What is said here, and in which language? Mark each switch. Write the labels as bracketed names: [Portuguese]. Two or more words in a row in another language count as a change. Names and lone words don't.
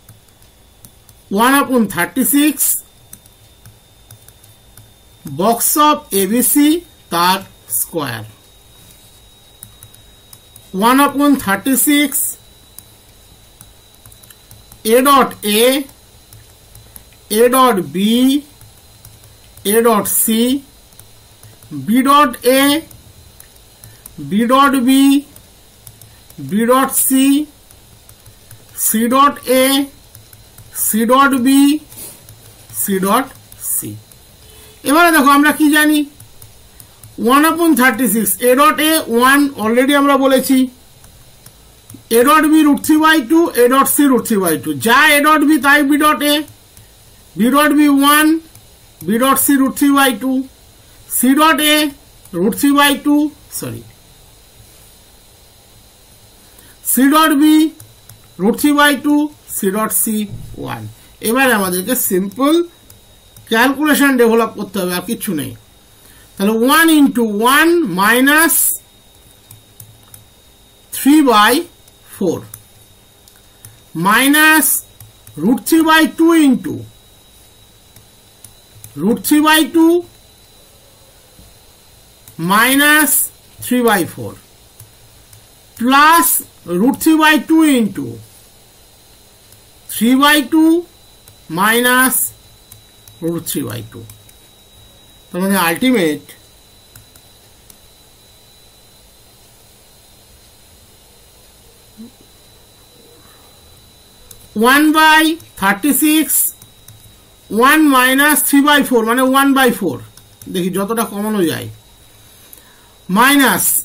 [English] 1/36 box of ABC তার square, 1/36 a dot a, a dot b, a dot c, b dot a, b dot b, b dot c, c dot a, c dot b, c dot c। [Bangla] এবারে দেখো আমরা কি জানি 1/36 [English] a dot a [Bangla] 1 অলরেডি আমরা বলেছি, [English] a dot b √3/2, a dot c √3/2, যা a dot b তাই b dot a, b dot b 1, b dot c √3/2, c dot a √3/2, সরি c dot b √3/2, c dot c 1। [Bangla] এবারে আমাদেরকে [English] simple calculation develop [Bangla] করতে হবে, আর কিছু নেই। [English] তাহলে 1 into 1 minus 3/4 minus √3/2 into √3/2 minus 3/4 plus √3/2 into 3/2 minus √3/2। [Bangla] তার মানে [English] ultimate one by 36 1 minus 3/4 [Bangla] মানে 1/4, দেখি যতটা কমানো যায়, মাইনাস